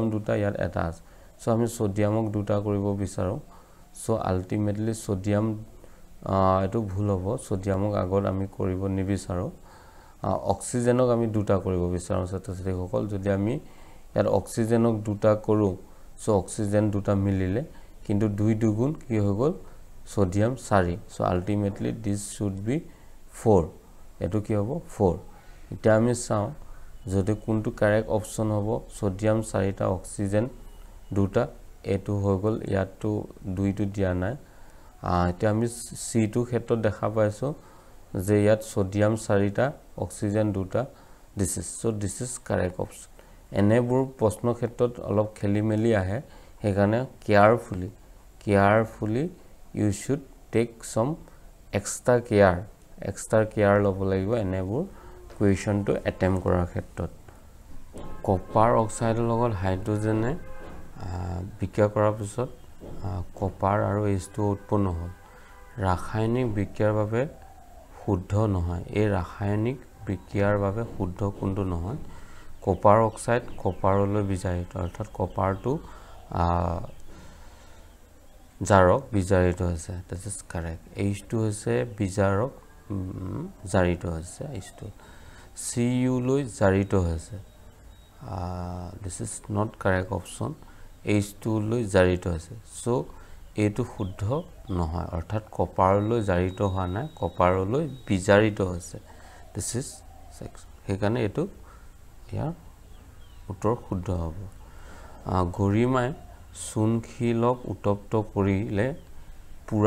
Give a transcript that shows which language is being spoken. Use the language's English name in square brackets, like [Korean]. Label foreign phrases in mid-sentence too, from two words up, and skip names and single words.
[Assamese] দুটা ইয়াত এটা আছে সো আমি সোডিয়ামক দুটা কৰিব বিচাৰো সো আলটিমেটলি সোডিয়াম এটো ভুল হ'ব সোডিয়ামক আগত আমি কৰিব নিবিচাৰো অক্সিজেনক আমি দুটা কৰিব বিচাৰো ছাত্ৰ-ছাত্ৰী সকল যদি আমি ইয়াত অক্সিজেনক দুটা কৰো সো অক্সিজেন দুটা মিলিলে কিন্তু 2 দুগুণ কি হৈ গল সোডিয়াম 4 সো আলটিমেটলি [English] this should be 4 [Assamese] এটো কি হ'ব 4 এটা আমি চাও যদি কোনটো [English] correct option [Assamese] হ'ব সোডিয়াম 4টা অক্সিজেন দুটা এটো হৈ গল ইয়াতো 2 টো দিয়া নাই এটা আমি C2 ক্ষেত্ৰত দেখা পাইছো যে ইয়াত সোডিয়াম 4টা অক্সিজেন দুটা [English] this is correct option [Assamese] এনেবোৰ প্ৰশ্ন ক্ষেত্ৰত অলপ খেলিমেলি আহে হেগানে কেয়াৰফুলি [English] you should take some extra care [Assamese] লব লাগিব এনেবোৰ কুৱেশ্যন টো এটেম্প কৰাৰ ক্ষেত্ৰত [English] copper oxide [Assamese] লগত হাইড্ৰোজেনে বিক্ৰিয়া কৰাৰ পিছত কপাৰ আৰু H2 উৎপন্ন হ'ল ৰাসায়নিক বিক্ৰিয়াৰ বাবে শুদ্ধ নহয় এই ৰাসায়নিক বিক্ৰিয়াৰ বাবে শুদ্ধ কোনটো নহয় [English] copper oxide [Assamese] কপাৰলৈ বিজাৰিত অৰ্থাৎ কপাৰটো জাৰক বিজাৰিত হৈছে [English] this is correct [Assamese] H2 হৈছে বিজাৰক জাৰিত হৈছে H2 Cu লৈ জাৰিত হৈছে [English] this is not correct option [Assamese] H2 লৈ জাৰিত হৈছে সো এটো শুদ্ধ নহয় অৰ্থাৎ কপাৰলৈ জাৰিত হোৱা নাই কপাৰলৈ বিজাৰিত হৈছে দিস ইজ হেকানে এটো ইয়াৰ উত্তৰ শুদ্ধ হ'ব গৰিমাই চূণশিলক উত্তপ্ত কৰিলে পুৰা